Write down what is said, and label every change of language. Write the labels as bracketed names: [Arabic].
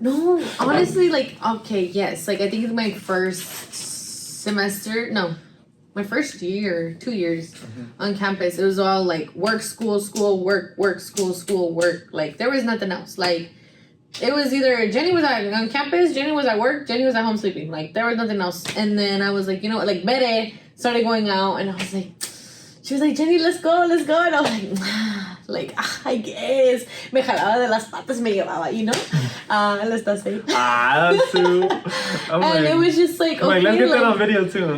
[English] No, honestly, like, okay, yes. Like, I think in my first my first year, 2 years on campus, it was all like work, school, work, school, work. Like, there was nothing else. Like, it was either Jenny was on campus, Jenny was at work, Jenny was at home sleeping. Like, there was nothing else. And then I was like, you know what, like, Bere started going out, and I was like, she was like, Jenny, let's go. And I was like, I guess. [Spanish] Me jalaba de las patas, me llevaba, [English] you know? Let's not say. That's too. And it was just like, okay, let's get that on video too.